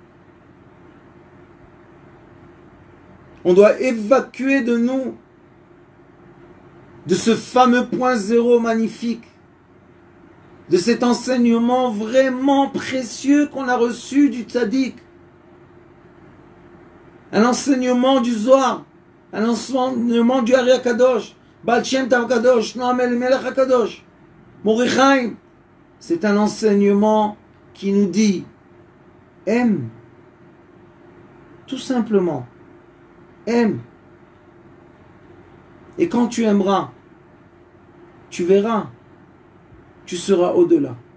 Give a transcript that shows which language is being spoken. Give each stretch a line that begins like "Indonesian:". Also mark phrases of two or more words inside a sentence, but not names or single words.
French: On doit évacuer de nous, de ce fameux point zéro magnifique, de cet enseignement vraiment précieux qu'on a reçu du tzaddik, un enseignement du Zohar, un enseignement du Ari HaKadosh, Baal Shem Tov HaKadosh, Noam Elimelech HaKadosh, Mordechai. C'est un enseignement qui nous dit, aime, tout simplement, aime. Et quand tu aimeras, tu verras, tu seras au-delà.